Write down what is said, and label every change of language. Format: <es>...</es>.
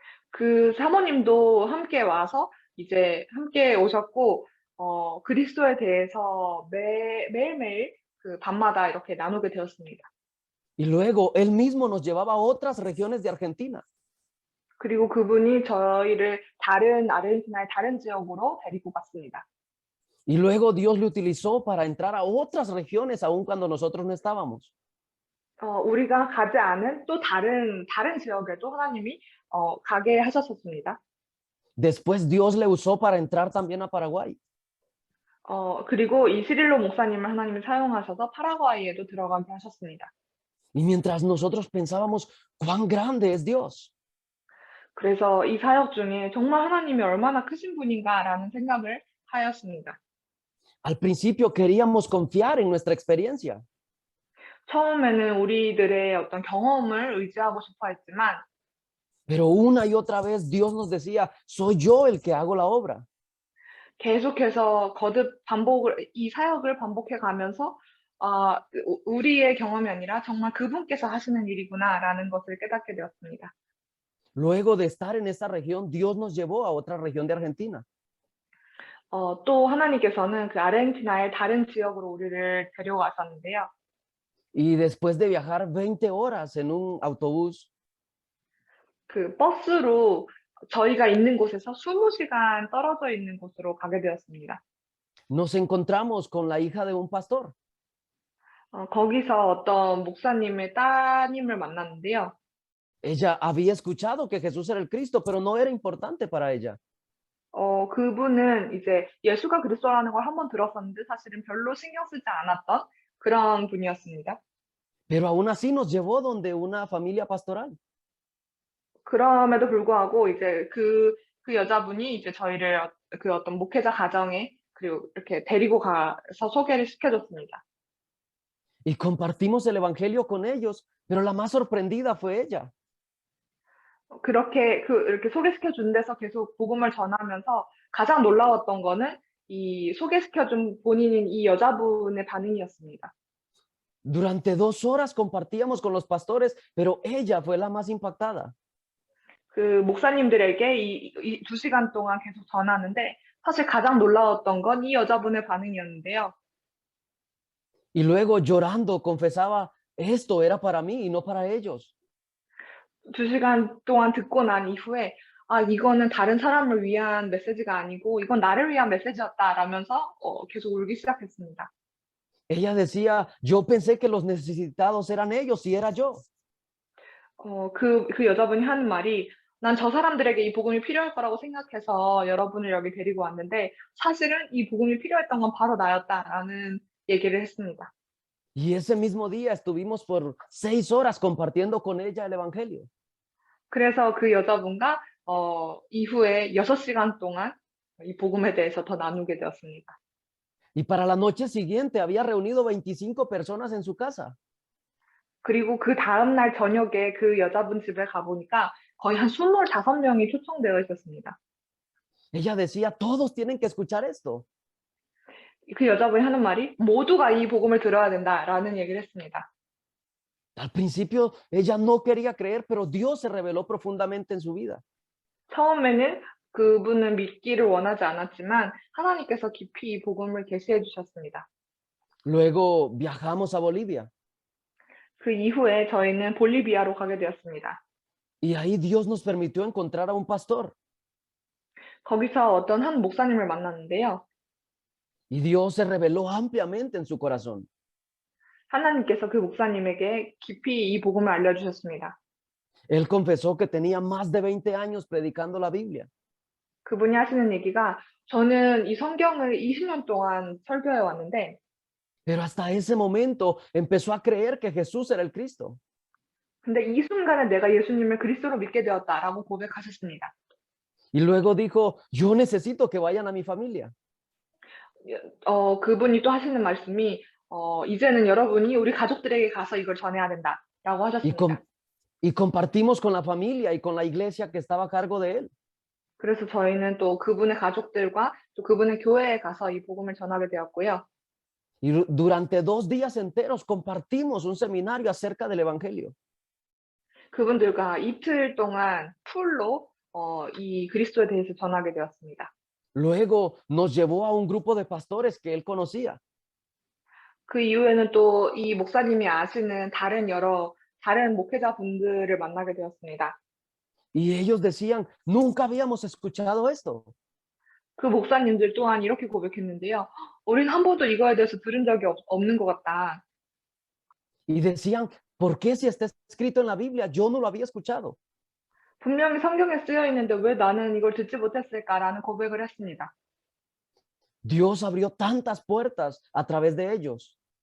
<ko>그 사모님도 함께 와서 이제 함께 오셨고 그리스도에 대해서 매일매일 그 밤마다 이렇게 나누게 되었습니다.</ko> <es>Y luego él mismo nos llevaba a otras regiones de Argentina.</es> <ko>그리고 그분이 저희를 아르헨티나의 다른 지역으로 데리고 갔습니다.</ko> <es>Y luego Dios le utilizó para entrar a otras regiones aun cuando nosotros no estábamos.</es> <ko>우리가 가지 않은 또 다른 지역에도 하나님이 가게 하셨었습니다.</ko> <es>Después Dios le usó para entrar también a Paraguay.</es> <ko>그리고 이 시릴로 목사님을 하나님이 사용하셔서 파라과이에도 들어가게 하셨습니다.</ko> <es>Y mientras nosotros pensábamos cuán grande es Dios,</es> <ko>그래서 이 사역 중에 정말 하나님이 얼마나 크신 분인가라는 생각을 하였습니다.</ko> <es>al principio queríamos confiar en nuestra experiencia,</es> <ko>처음에는 우리들의 어떤 경험을 의지하고 싶어 했지만</ko> <es>pero una y otra vez Dios nos decía, soy yo el que hago la obra.</es> <ko>계속해서 이 사역을 반복해 가면서 우리의 경험이 아니라 정말 그분께서 하시는 일이구나라는 것을 깨닫게 되었습니다.</ko> <es>Luego de estar en esa región, Dios nos llevó a otra región de Argentina.</es> <ko>또 하나님께서는 그 아르헨티나의 다른 지역으로 우리를 데려가셨는데요.</ko> <es>Y después de viajar 20 horas en un autobús,</es> <ko>그 버스로 저희가 있는 곳에서 20시간 떨어져 있는 곳으로 가게 되었습니다.</ko> <es>nos encontramos con la hija de un pastor.</es> <ko>거기서 어떤 목사님의 따님을 만났는데요.</ko> <es>Ella había escuchado que Jesús era el Cristo, pero no era importante para ella.</es> <ko>그분은 이제 예수가 그리스도라는 걸 한번 들었었는데 사실은 별로 신경 쓰지 않았던 그런 분이었습니다.</ko> <es>Pero aún así nos llevó donde una familia pastoral.</es> <ko>그럼에도 불구하고 이제 그 여자분이 이제 저희를 그 어떤 목회자 가정에 그리고 이렇게 데리고 가서 소개를 시켜줬습니다.</ko> <es>Y compartimos el evangelio con ellos, pero la más sorprendida fue ella.</es> <ko>그렇게 이렇게 소개시켜준 데서 계속 복음을 전하면서 가장 놀라웠던 거는 이 소개시켜준 본인인 이 여자분의 반응이었습니다.</ko> <es>Durante 2 horas compartíamos con los pastores, pero ella fue la más impactada.</es> <ko>그 목사님들에게 이 2시간 동안 계속 전하는데 사실 가장 놀라웠던 건 이 여자분의 반응이었는데요.</ko> <es>Y luego llorando confesaba, esto era para mí y no para ellos.</es> <ko>2시간 동안 듣고 난 이후에 이거는 다른 사람을 위한 메시지가 아니고 이건 나를 위한 메시지였다라면서 계속 울기 시작했습니다.</ko> <es>Ella decía, yo pensé que los necesitados eran ellos y era yo.</es> <ko>그 여자분이 하는 말이 난 저 사람들에게 이 복음이 필요할 거라고 생각해서 여러분을 여기 데리고 왔는데 사실은 이 복음이 필요했던 건 바로 나였다라는 얘기를 했습니다.</ko> <es>Y ese mismo día estuvimos por 6 horas compartiendo con ella el evangelio.</es> <ko>그래서 그 여자분과 이후에 6시간 동안 이 복음에 대해서 더 나누게 되었습니다.</ko> <es>Y para la noche siguiente había reunido 25 personas en su casa.</es> <ko>그리고 그 다음 날 저녁에 그 여자분 집에 가보니까 거의 한 25명이 초청되어 있었습니다.</ko> <es>Ella decía, todos tienen que escuchar esto.</es> <ko>그 여자분이 하는 말이 모두가 이 복음을 들어야 된다라는 얘기를 했습니다.</ko> <es>Al principio ella no quería creer, pero Dios se reveló profundamente en su vida.</es> <ko>처음에는 그분은 믿기를 원하지 않았지만 하나님께서 깊이 이 복음을 계시해 주셨습니다.</ko> <es>Luego viajamos a Bolivia.</es> <ko>그 이후에 저희는 볼리비아로 가게 되었습니다.</ko> <es>Y ahí Dios nos permitió encontrar a un pastor.</es> <ko>거기서 어떤 한 목사님을 만났는데요.</ko> <es>Y Dios se reveló ampliamente en su corazón.</es> <ko>하나님께서 그 목사님에게 깊이 이 복음을 알려주셨습니다.</ko> <es>Él confesó que tenía más de 20 años predicando la Biblia.</es> <ko>그분이 하시는 얘기가 저는 이 성경을 20년 동안 설교해 왔는데</ko> <es>Pero hasta ese momento empezó a creer que Jesús era el Cristo.</es> <ko>근데 이 순간에 내가 예수님을 그리스도로 믿게 되었다라고 고백하셨습니다.</ko> <es>Y luego dijo, yo necesito que vayan a mi familia.</es> <ko>그분이 또 하시는 말씀이 이제는 여러분이 우리 가족들에게 가서 이걸 전해야 된다라고 하셨습니다.</ko> <es>y compartimos con la familia y con la iglesia que estaba a cargo de él.</es> <ko>그래서 저희는 또 그분의 가족들과 또 그분의 교회에 가서 이 복음을 전하게 되었고요.</ko> <es>Y durante 2 días enteros compartimos un seminario acerca del Evangelio.</es> <ko>그분들과 이틀 동안 풀로 이 그리스도에 대해서 전하게 되었습니다.</ko> <es>Luego nos llevó a un grupo de pastores que él conocía.</es> <ko>그 이후에는 또 이 목사님이 아시는 다른 목회자분들을 만나게 되었습니다.</ko> <es>Y ellos decían, nunca habíamos escuchado esto.</es> <ko>그 목사님들 또한 이렇게 고백했는데요. 우리는 한 번도 이거에 대해서 들은 적이 없는 것 같다.</ko> <es>Y decían, ¿por qué si está escrito en la Biblia? Yo no lo había escuchado.</es> <ko>분명히 성경에 쓰여 있는데 왜 나는 이걸 듣지 못했을까라는 고백을 했습니다.</ko> <es>Dios abrió tantas puertas a través de ellos</es>